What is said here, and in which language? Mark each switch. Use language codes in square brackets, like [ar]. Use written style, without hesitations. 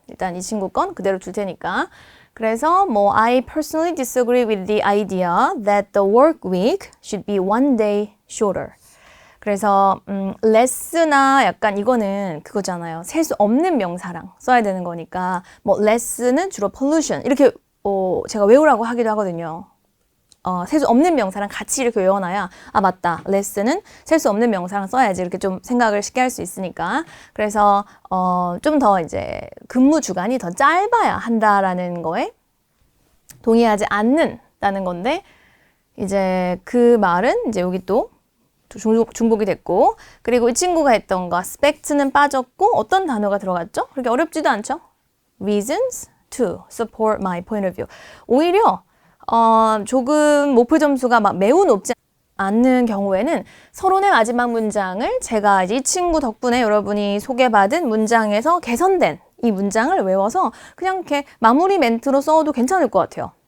[ko] 일단 이 친구 건 그대로 둘 테니까. 그래서 뭐 [en] I personally disagree with the idea that the work week should be one day shorter. [ko] 그래서 less나 약간 이거는 그거잖아요. 셀 수 없는 명사랑 써야 되는 거니까 뭐 less는 주로 pollution 이렇게 제가 외우라고 하기도 하거든요. 셀 수 없는 명사랑 같이 이렇게 외워놔야 아 맞다. less는 셀 수 없는 명사랑 써야지 이렇게 좀 생각을 쉽게 할 수 있으니까 그래서 좀 더 이제 근무 주간이 더 짧아야 한다라는 거에 동의하지 않는다는 건데 이제 그 말은 이제 여기 또 중복이 됐고 그리고 이 친구가 했던 거 aspect는 빠졌고 어떤 단어가 들어갔죠? 그렇게 어렵지도 않죠? [en] reasons to support my point of view. [ko] 오히려 조금 목표 점수가 막 매우 높지 않는 경우에는 서론의 마지막 문장을 제가 이제 이 친구 덕분에 여러분이 소개받은 문장에서 개선된 이 문장을 외워서 그냥 이렇게 마무리 멘트로 써도 괜찮을 것 같아요.